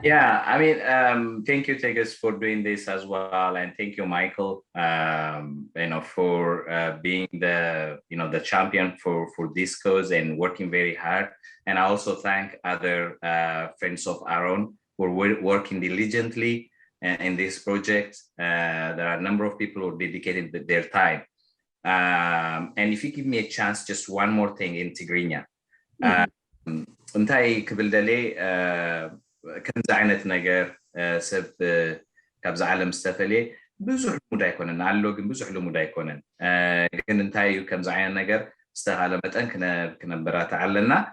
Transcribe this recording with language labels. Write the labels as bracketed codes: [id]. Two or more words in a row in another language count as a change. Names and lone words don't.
[en] Yeah, I mean, thank you, Tegas, for doing this as well, and thank you, Michael, for being the champion for this cause and working very hard. And I also thank other friends of Aaron who are working diligently in this project. There are a number of people who dedicated their time. And if you give me a chance, just one more thing in Tigrinya. [ti] እንታይ ክብል ደለይ ከምዚ ዓይነት ነገር ሰብ ካብዚ ዓለም ዝተፈልየ ብዙሕ ልሙድ ኣይኮነን ኣሎ ግን ብዙሕ ልሙድ ኣይኮነን ግን እንታይ እዩ ከምዚ ዓይነት ነገር ዝተኻለ መጠን ክነበራትዕ ኣለና